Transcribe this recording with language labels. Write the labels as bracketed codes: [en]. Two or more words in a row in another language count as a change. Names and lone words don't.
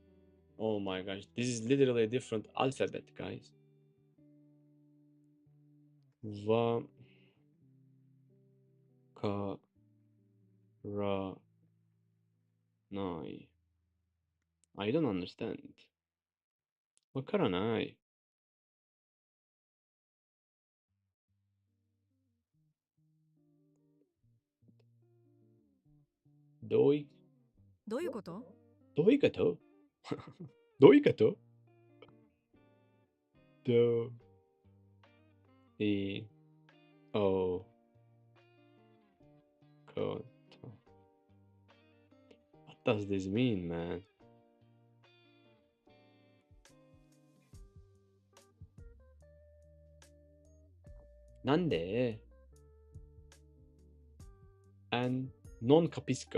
[en] Oh my gosh, this is literally a different alphabet, guys. [ja] Wa ka ra nai. [en] I don't understand. [ja] Wakaranai. Doi どういうこと？ doigato? Doigato? Do e o koto. [en] What does this mean, man? [it] なんで and non capisco.